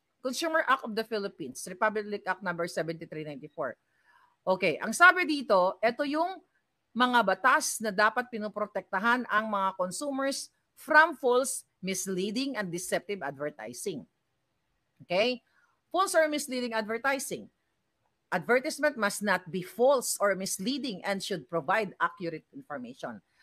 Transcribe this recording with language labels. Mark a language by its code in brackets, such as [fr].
[en] Consumer Act of the Philippines, Republic Act number 7394. [tl] Okay, ang sabi dito, ito yung mga batas na dapat pinoprotektahan ang mga consumers [en] from false, misleading, and deceptive advertising. Okay? False or misleading advertising. Advertisement must not be false or misleading and should provide accurate information.